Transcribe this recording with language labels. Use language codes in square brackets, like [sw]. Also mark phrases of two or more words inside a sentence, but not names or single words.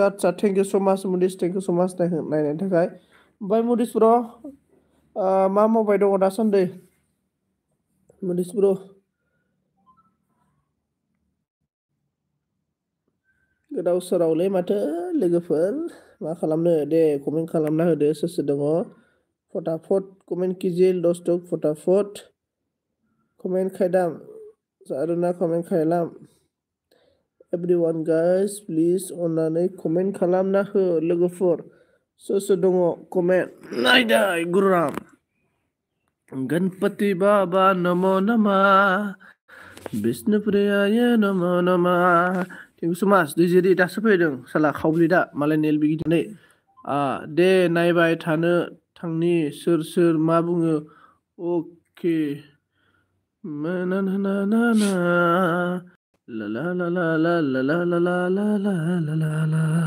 [brx] आदसा [en] thank you so much [brx] मुडिस, [en] thank you so much [brx] नायनायनि थाखाय। ओमफ्राय मुडिस ब्र' मा मावबाय दङ दासान्दि मुडिस ब्र'? गोदाव सोरावलै माथो लोगोफोर, मा खालामनो दे, कमेन्ट खालामना होदो सोर सोर दङ। [hi] फटाफट कमेन्ट कीजिए दोस्तों, [brx] फटाफट कमेन्ट खायदाम, सारुना कमेन्ट खायलाम। [en] everyone guys please [brx] अननानै कमेन्ट खालामना हो लोगोफोर, सोर सोर दङ कमेन्ट। नायदाय गुरुराम, [sa] गणपति बाबा नमो नमः, विष्णुप्रियाय नमो नमः। [en] thank you so much. [brx] दैजिरि दासो फैदों साला खावब्लि दा, मालाय नेल बिगिदिनै। दे नायबाय थानो थांनि सोर सोर मा बुङो। अके ना ना ना ना ना ला ला ला ला ला ला ला ला ला ला ला ला ला।